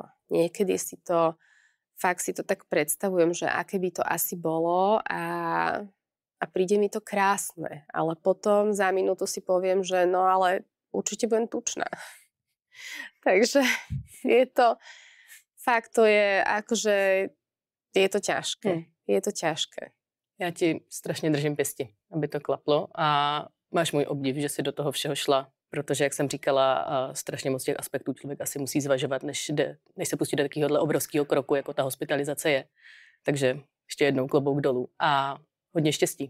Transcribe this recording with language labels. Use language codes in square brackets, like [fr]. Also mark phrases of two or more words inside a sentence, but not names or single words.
[sk] Niekedy si to, fakt si to tak predstavujem, že aké by to asi bolo a príde mi to krásne, ale potom za minútu si poviem, že no ale určite budem tučná. Takže je to, fakt to je, akože je to ťažké. Je to ťažké. [cs] Já ti strašně držím pěsti, aby to klaplo a máš můj obdiv, že jsi do toho všeho šla, protože, jak jsem říkala, strašně moc těch aspektů člověk asi musí zvažovat, než se pustí do takovéhohle obrovského kroku, jako ta hospitalizace je. Takže ještě jednou klobouk dolů a hodně štěstí.